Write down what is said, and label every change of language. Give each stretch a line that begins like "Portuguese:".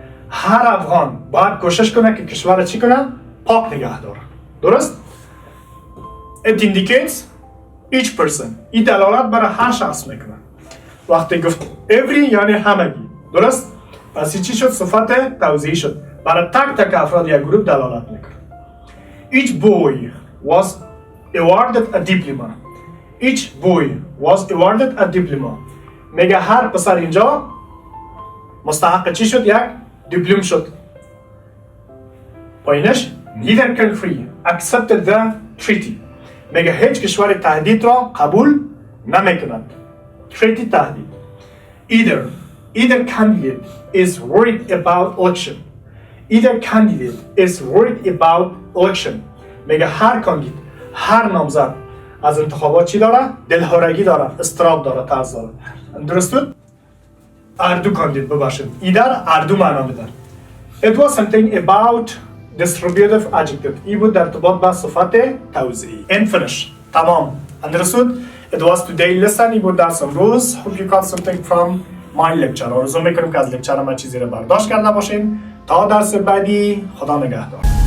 Persian: هر افغان باید کوشش کنه که کشور چی کنه؟ پاک نگه داره. درست؟
English: It indicates each person.
Persian: این دلالت برای هر شخص میکنه. وقتی گفت every یعنی همگی.
English: درست؟
Persian: پس این چی شد؟ صفت توضیحی شد. برای تک تک افراد یک گروه دلالت میکنه.
English: Each boy was awarded a diploma. Each boy was awarded a diploma.
Persian: میگه هر پسر اینجا مستحق چی شد؟ یک دیپلم شد. پایینش
English: neither country accepted the treaty.
Persian: میگه هیچ کشور تهدید را قبول نمیکند. treaty تهدید.
English: Either candidate is worried about election. Either candidate is worried about election.
Persian: میگه هر کاندید، هر نامزد از انتخابات چی داره؟ دلهورگی داره، اضطراب داره، ترس داره. درسته؟ اردو کاندید بباشید. ایدر اردو معنا میده.
English: It was something about distributive adjective.
Persian: این بود در ارتباط با صفت توضیحی.
English: And finish.
Persian: تمام.
English: Understood? It was today lesson.
Persian: این بود درس امروز.
English: Hope you got something from my lecture.
Persian: آرزو میکنم که از لکچر ما چیزی رو برداشت کرده باشین. تا درس بعدی خدا نگهدار.